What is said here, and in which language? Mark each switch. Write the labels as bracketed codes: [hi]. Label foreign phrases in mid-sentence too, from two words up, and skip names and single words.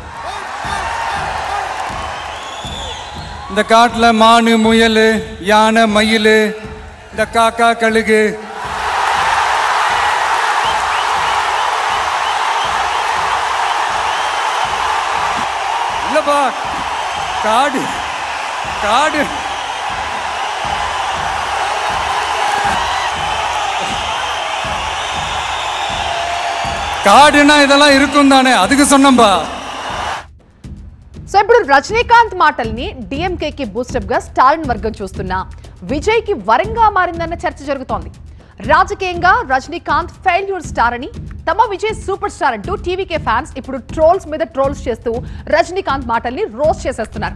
[ta] இந்த காட்டுல மானு, முயல், யானை, மயில், இந்த காக்கா, கழுகு, இல்லப்பா காடு காடு காடுனா இதெல்லாம் இருக்கும் தானே, அதுக்கு சொன்னம்பா. [te] సో ఇప్పుడు రజనీకాంత్ మాటల్ని డిఎంకేకి బూస్టప్ గా స్టాలిన్ వర్గం చూస్తున్నా విజయ్ కి వరంగా మారిందన్న చర్చ జరుగుతోంది. రాజకీయంగా రజనీకాంత్ ఫెయిల్యూర్ స్టార్ అని, తమ విజయ్ సూపర్ స్టార్ అంటూ టీవీకే ఫ్యాన్స్ ఇప్పుడు ట్రోల్స్ మీద ట్రోల్స్ చేస్తూ రజనీకాంత్ మాటల్ని రోస్ట్ చేసేస్తున్నారు.